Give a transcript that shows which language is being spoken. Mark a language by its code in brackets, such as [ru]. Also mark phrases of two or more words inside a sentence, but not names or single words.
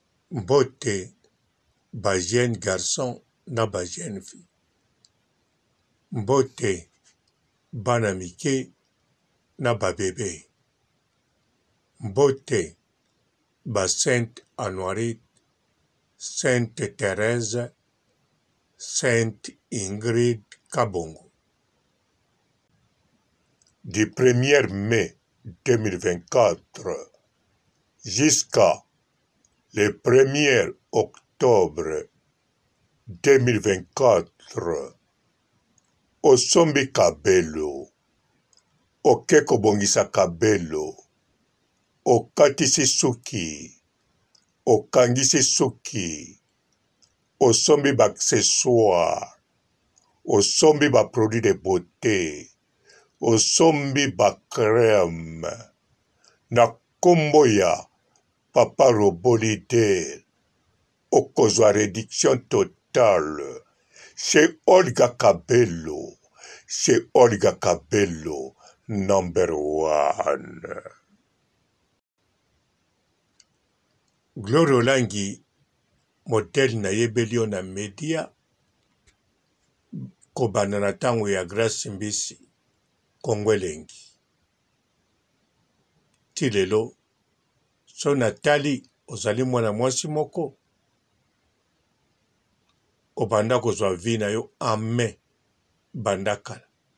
[ln] Mbote, ba [fr] jeune garçon, [ln] na ba [fr] jeune fille. [ln] Mbote, bana mike, na ba bébé. Mbote, ba Sainte Honorine, Sainte Thérèse, Sainte Ingrid Kabongo. [fr] Du premier mai deux mille vingt-quatre jusqu'à le premier octobre deux mille vingt-quatre, [ln] osombi Kabelo, oke kobongisa Kabelo, okatisi suki, okangisi suki, osombi ba accessoire, osombi ba [fr] produit de beauté, [ln] osombi ba crème. Na kombo ya Papa Robolide, okozwa [fr] réduction totale [ln] chez Olga Kabelo, chez Olga Kabelo, [en] number one. [ln] Glory Olangi, modèle na yebeli yo na media, kobanda na tango ya Grace Mbisi, Kongo elengi. Ti lelo, so natali, ozali mwana mwasi moko, obanda kozwa vi na yo [fr] en main, [ln] banda kala.